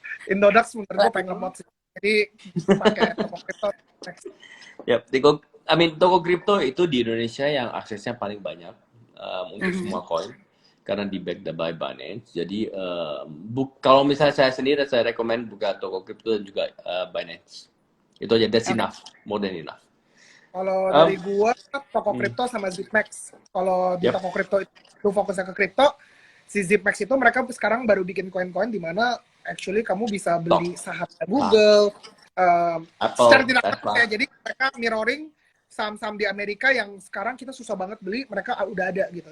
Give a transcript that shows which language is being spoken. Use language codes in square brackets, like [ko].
[id] Indodax menurut gue pengen lemot sih. Jadi pakai Toko Kripto. Ya, toko kripto itu di Indonesia yang aksesnya paling banyak untuk semua koin karena di back by Binance. Jadi kalau misalnya saya sendiri saya rekomend buka toko kripto dan juga Binance. [en] Itu aja, that's enough, more than enough. [id] Kalau dari gua, Toko Kripto sama Zipmax. Kalau di [en] Yep. [id] Toko Kripto itu fokusnya ke kripto, si Zipmax itu mereka sekarang baru bikin koin-koin di mana actually kamu bisa beli saham Google, Apple, secara tidak Tesla. langsung ya. Jadi mereka mirroring saham-saham di Amerika yang sekarang kita susah banget beli, mereka udah ada gitu.